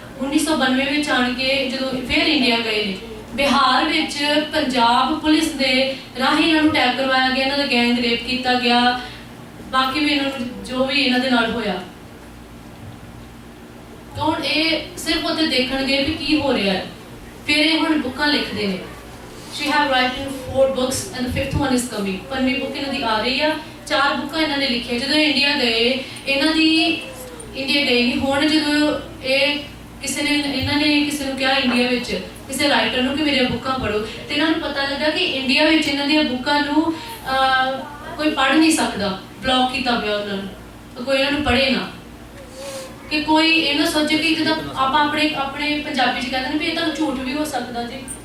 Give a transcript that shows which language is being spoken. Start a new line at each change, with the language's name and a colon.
Punjabi: 1992 ਵਿੱਚ ਆਣ ਕੇ ਜਦੋਂ ਫਿਰ ਇੰਡੀਆ ਗਏ ਨੇ, ਬਿਹਾਰ ਵਿੱਚ ਪੰਜਾਬ ਪੁਲਿਸ ਦੇ ਰਾਹੀਂ ਇਹਨਾਂ ਨੂੰ ਅਟੈਕ ਕਰਵਾਇਆ ਗਿਆ, ਇਹਨਾਂ ਦਾ ਗੈਂਗ ਰੇਪ ਕੀਤਾ ਗਿਆ, ਬਾਕੀ ਵੀ ਇਹਨਾਂ ਨੂੰ ਜੋ ਵੀ ਇਹਨਾਂ ਦੇ ਨਾਲ ਹੋਇਆ। ਤਾਂ ਹੁਣ ਇਹ ਸਿਰਫ ਉੱਥੇ ਦੇਖਣਗੇ ਵੀ ਕੀ ਹੋ ਰਿਹਾ ਹੈ। ਫਿਰ ਇਹ ਹੁਣ ਬੁੱਕਾਂ ਲਿਖਦੇ ਨੇ।
English: She have written 4 books and the 5th one is coming.
Punjabi: 5ਵੀਂ book ਇਹਨਾਂ ਦੀ ਆ ਰਹੀ ਆ। 4 ਬੁੱਕਾਂ ਇਹਨਾਂ ਨੇ ਲਿਖੀਆਂ। ਜਦੋਂ ਇੰਡੀਆ ਗਏ, ਇਹਨਾਂ ਦੀ ਇੰਡੀਆ ਗਏ ਨਹੀਂ, ਹੁਣ ਜਦੋਂ ਇਹ ਕਿਸੇ ਨੇ ਇਹਨਾਂ ਨੇ ਕਿਸੇ ਨੂੰ ਕਿਹਾ ਇੰਡੀਆ ਵਿੱਚ ਕਿਸੇ ਰਾਈਟਰ ਨੂੰ ਕਿ ਮੇਰੀਆਂ ਬੁੱਕਾਂ ਪੜ੍ਹੋ, ਤੇ ਇਹਨਾਂ ਨੂੰ ਪਤਾ ਲੱਗਾ ਕਿ ਇੰਡੀਆ ਵਿੱਚ ਇਹਨਾਂ ਦੀਆਂ ਬੁੱਕਾਂ ਨੂੰ ਕੋਈ ਪੜ੍ਹ ਨਹੀਂ ਸਕਦਾ, ਬਲੌਕ ਕੀਤਾ ਪਿਆ ਉਹਨਾਂ ਨੂੰ, ਕੋਈ ਇਹਨਾਂ ਨੂੰ ਪੜ੍ਹੇ ਨਾ, ਕਿ ਕੋਈ ਇਹਨਾਂ ਸੋਚੇ ਕਿ ਜਿੱਦਾਂ ਆਪਾਂ ਆਪਣੇ ਪੰਜਾਬੀ 'ਚ ਕਹਿੰਦੇ ਨੇ ਵੀ ਇਹ ਤਾਂ ਝੂਠ ਵੀ ਹੋ ਸਕਦਾ ਜੀ।